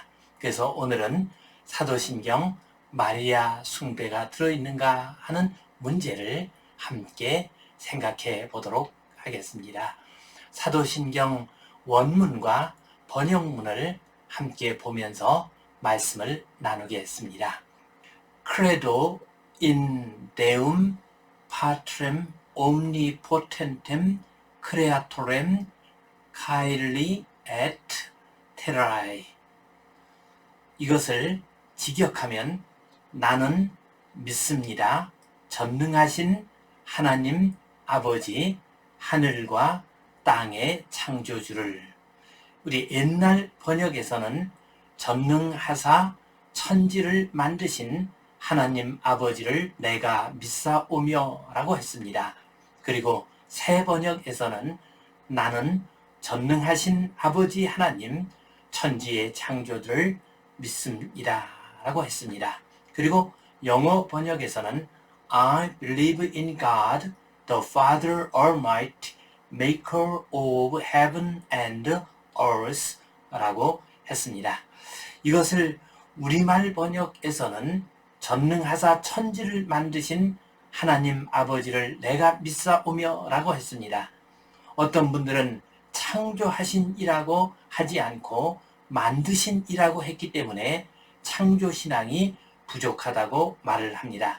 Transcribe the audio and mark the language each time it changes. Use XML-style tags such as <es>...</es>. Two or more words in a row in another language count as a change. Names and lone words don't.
<ko>그래서 오늘은 사도신경 마리아 숭배가 들어있는가 하는 문제를 함께 생각해 보도록 하겠습니다. 사도신경 원문과 번역문을 함께 보면서 말씀을 나누겠습니다.</ko> <la>Credo in Deum Patrem Omnipotentem Creatorem Caeli et Terrae.</la> <ko>이것을 직역하면 나는 믿습니다. 전능하신 하나님 아버지 하늘과 땅의 창조주를. 우리 옛날 번역에서는 전능하사 천지를 만드신 하나님 아버지를 내가 믿사오며 라고 했습니다. 그리고 새 번역에서는 나는 전능하신 아버지 하나님 천지의 창조주를 믿습니다 라고 했습니다. 그리고 영어 번역에서는</ko> <en>I believe in God, the Father Almighty, Maker of Heaven and Earth</en> <ko>라고 했습니다. 이것을 우리말 번역에서는 전능하사 천지를 만드신 하나님 아버지를 내가 믿사오며 라고 했습니다. 어떤 분들은 창조하신 이라고 하지 않고 만드신 이라고 했기 때문에 창조신앙이 부족하다고 말을 합니다.</ko>